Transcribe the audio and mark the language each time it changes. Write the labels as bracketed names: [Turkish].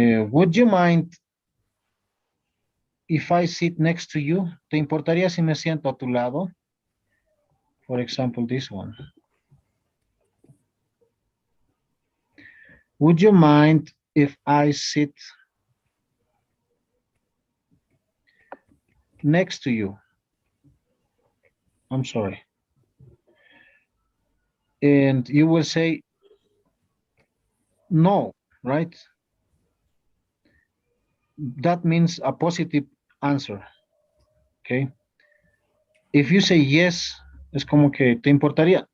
[English] Would you mind if I sit next to you? [Spanish] ¿Te importaría si me siento a tu lado? [English] For example, this one. Would you mind if I sit next to you? I'm sorry. And you will say no, right? That means a positive answer, okay? If you say yes, [Spanish] es como que te importaría.